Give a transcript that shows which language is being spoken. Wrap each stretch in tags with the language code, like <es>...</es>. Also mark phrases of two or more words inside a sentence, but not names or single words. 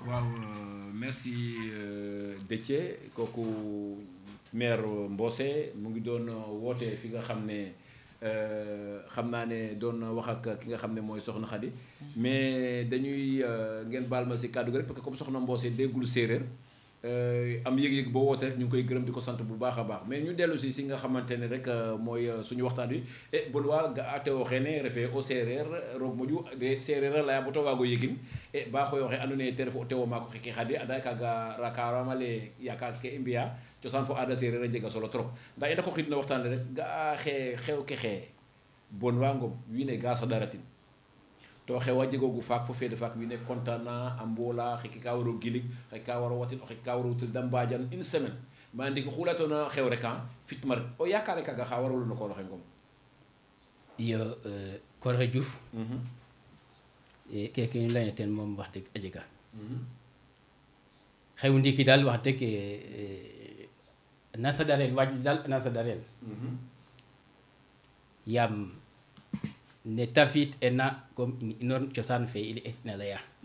<wo>waaw merci Déthié kooku maire Mbossé mu ngi doon woote fi nga xam ne xam naa ne doon wax ak ki nga xam ne mooy soxna Khady mais dañuy ngeen baal ma si kàddu gi rek</wo> <fr>parce que comme</fr> <wo>soxna Mbossé déggul séeréer am yëg-yëg boo woote rek ñu ngi koy gërëm di ko sant bu baax a baax mais ñu dellu si nga xamante ne rek mooy suñu waxtaan wi</wo> <srr>e bon waa ga a tewo xeene refe o séeréer roog moƴu de séeréer a leya bata waago yegin e ba xoyoxe andoona yee te ref o tewo maako xeke Khady anda kaaga rakarama le yaakaar ke i mbiya cosaan fo aada séeréer a jega solo trop ndaa i ndako xid no waxtaan le rek ga'a xew ke xee bon waa Ngom wiin we ga saɗaratin to xewa jegoogu faak fo feede faak wiin we content na a mboola xeke ka waro gilig xeke ka waro watin o xeke ka waro wutil da mbadian</srr> <fr>une semaine</fr> <srr>ma ndiiki xu laytoona xew rek fitma rek o yaakaare kaaga xa warolu no koor oxe Ngom iyo Koroxe Diouf keke ñu layna teen moom wax dëgg a jega xew ndiiki daal wax dëgg na saɗarel waaj daal na saɗarel yaam ne ta fi'it ena comme inoor cosaan fe i etina laya</srr>